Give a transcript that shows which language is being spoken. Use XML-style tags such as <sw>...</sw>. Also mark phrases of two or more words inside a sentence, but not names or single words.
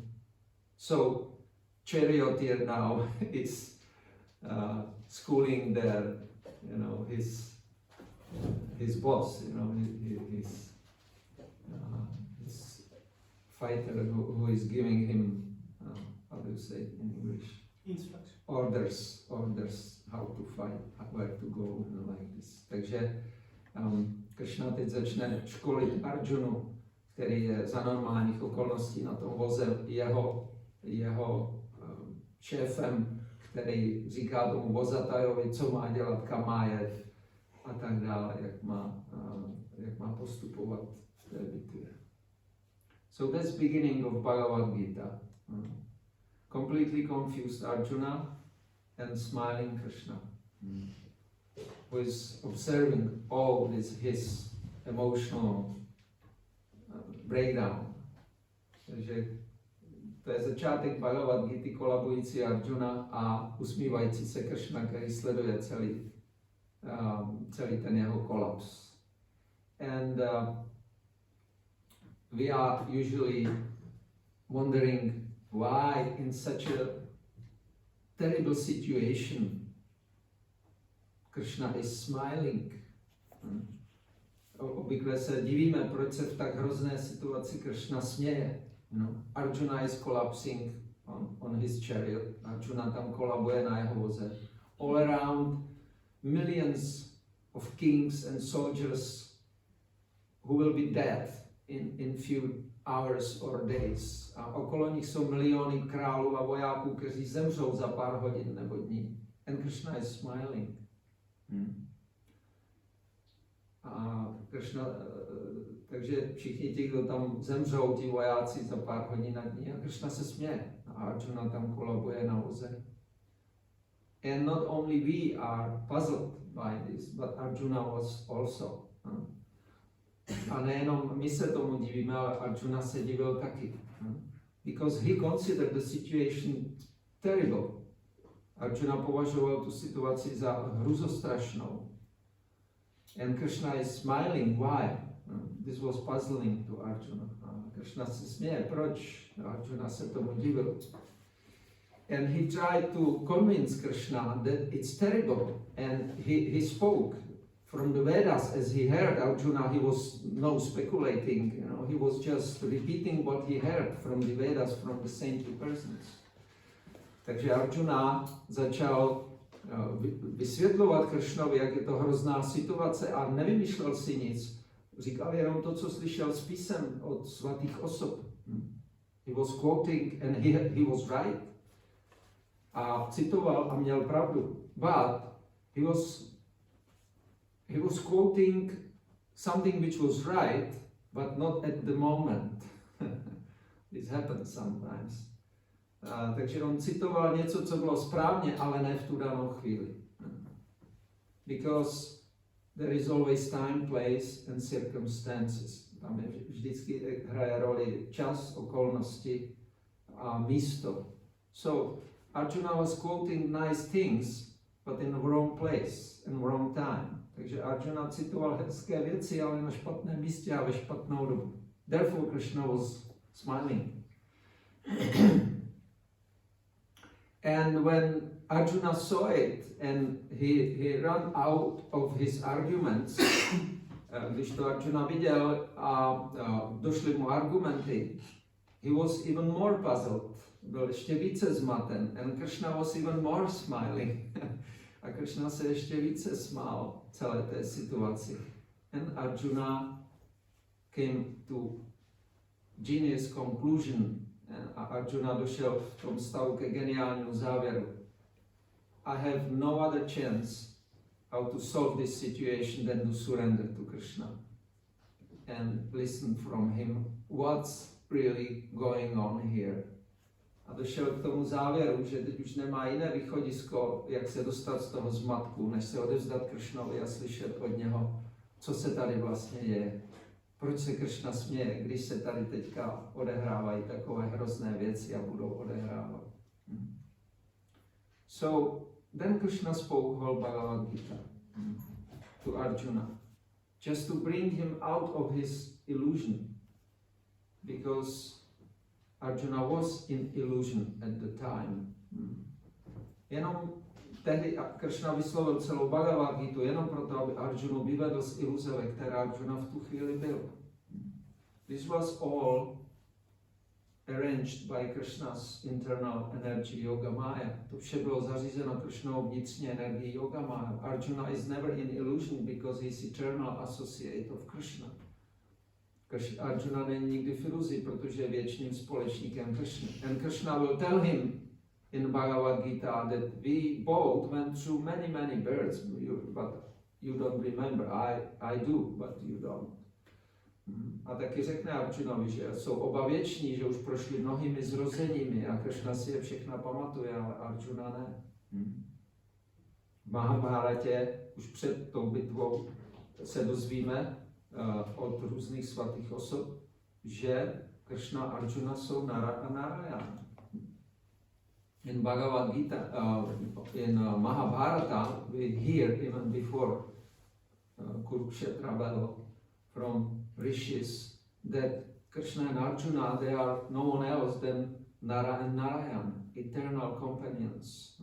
<en>So, charioteer now is schooling their, his boss, his fighter who is giving him, how do you say it in English? Instruction. Orders how to fight, where to go, like this.</en> <cs>Takže Kršna teď začne školit Arjunu, který je za normálních okolností na tom voze jeho šéfem, který říká tomu vozatajovi, co má dělat, kam má jet a tak dále, jak má postupovat v té bitvě.</cs> <en>So that's beginning of Bhagavad Gita. Completely confused Arjuna and smiling Krishna, who is observing all his emotional breakdown.</en> <cs>Takže to je začátek Bhagavad Gity, kolabující Arjuna a usmívající se Krishna, který sleduje celý ten jeho kolaps.</cs> <en>And we are usually wondering why in such a terrible situation Krishna is smiling.</en> <cs>Obvykle se divíme, proč se v tak hrozné situaci Krishna směje.</cs> <en>Arjuna is collapsing on his chariot.</en> <cs>Arjuna tam kolabuje na jeho voze.</cs> <en>All around millions of kings and soldiers who will be dead in few hours or days.</en> <cs>A okolo nich jsou miliony králů a vojáků, kteří zemřou za pár hodin nebo dní.</cs> <en>And Krishna is smiling.</en> <cs>A Krishna, takže všichni ti, kdo tam zemřou, ti vojáci za pár hodin na dní, a Krishna se směje. A Arjuna tam kolabuje na voze.</cs> <en>And not only we are puzzled by this, but Arjuna was also.</en> <cs>A nejenom my se tomu divíme, ale Arjuna se divil taky.</cs> <en>Because he considered the situation terrible.</en> <cs>Arjuna považoval tu situaci za hruzostrašnou.</cs> <en>And Krishna is smiling. Why? This was puzzling to Arjuna.</en> <cs>Krishna se směje. Proč? Arjuna se tomu divil.</cs> <en>And he tried to convince Krishna that it's terrible. And he spoke from the Vedas as he heard Arjuna. He was no speculating. He was just repeating what he heard from the Vedas, from the saintly persons.</en> <cs>Takže Arjuna začal vysvětlovat Kršnovi, jak je to hrozná situace a nevymýšlel si nic. Říkal jenom to, co slyšel z písem od svatých osob.</cs> <en>He was quoting and he was right.</en> <cs>A citoval a měl pravdu.</cs> <en>But he was quoting something which was right, but not at the moment. This happens sometimes.</en> <cs>Takže on citoval něco, co bylo správně, ale ne v tu danou chvíli.</cs> <en>Because there is always time, place and circumstances.</en> <cs>Tam je vždycky hraje roli čas, okolnosti a místo.</cs> <en>So Arjuna was quoting nice things, but in the wrong place and wrong time.</en> <cs>Takže Arjuna citoval hezké věci, ale na špatném místě a ve špatnou dobu.</cs> <en>Therefore Krishna was smiling. And when Arjuna saw it and he ran out of his arguments,</en> <cs>když to Arjuna viděl a došly mu argumenty,</cs> <en>he was even more puzzled.</en> <cs>Byl ještě více zmaten.</cs> <en>And Krishna was even more smiling.</en> <cs>A Krishna se ještě více smál celé té situaci.</cs> <en>And Arjuna came to genius conclusion.</en> <cs>A Arjuna došel v tom stavu ke geniálnímu závěru.</cs> <en>I have no other chance how to solve this situation than to surrender to Krishna and listen from him what's really going on here.</en> <cs>A došel k tomu závěru, že teď už nemá jiné východisko, jak se dostat z toho zmatku, než se odevzdat Kršnovi a slyšet od něho, co se tady vlastně děje. Proč se Kršna směje, když se tady teďka odehrávají takové hrozné věci a budou odehrávat.</cs> <en>So then Krishna spoke whole Bhagavad Gita to Arjuna, just to bring him out of his illusion, because Arjuna was in illusion at the time.</en> <cs>Jenom tehdy Kršna vyslovil celou Bhagavad Gitu jenom proto, aby Arjunu vyvedl z iluze, ve které Arjuna v tu chvíli byl.</cs> <en>This was all arranged by Krishna's internal energy Yoga Maya.</en> <cs>To vše bylo zařízeno Kršnou vnitřní energií Yoga Maya.</cs> <en>Arjuna is never in illusion because he is eternal associate of Krishna.</en> <cs>Arjuna není nikdy v iluzi, protože je věčným společníkem Krishna.</cs> <en>And Krishna will tell him in Bhagavad Gita that we both went through many births, but you don't remember. I do, but you don't.</en> <cs>A taky řekne Arjunovi, že jsou oba věční, že už prošli mnohými zrozeními a Krishna si je všechna pamatuje, ale Arjuna ne. V Mahabharatě už před tou bitvou se dozvíme od různých svatých osob, že Krishna a Arjuna jsou Nara a Narayana.</cs> <en>In Bhagavad Gita, in Mahabharata, we hear even before Kurukshetra battle from rishis that Krishna and Arjuna, they are no one else than Nara and Narayan, eternal companions.</en>